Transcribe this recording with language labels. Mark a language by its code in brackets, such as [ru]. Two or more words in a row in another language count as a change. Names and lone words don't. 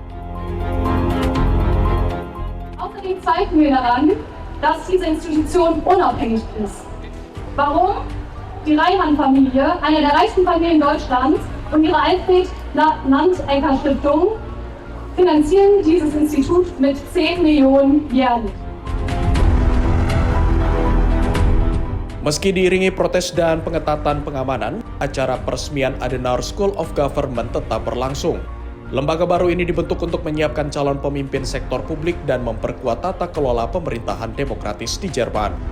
[de] Außerdem zeigen wir daran, dass diese Institution unabhängig ist. Warum? Die Reihan-Familie, eine der reichsten Familien Deutschlands, und ihre Alfred-Nantecker-Stiftung finanzieren dieses Institut mit 10 Millionen jährlich. [id] Meski diiringi protes dan pengetatan pengamanan, acara peresmian Adenauer School of Government tetap berlangsung. Lembaga baru ini dibentuk untuk menyiapkan calon pemimpin sektor publik dan memperkuat tata kelola pemerintahan demokratis di Jerman.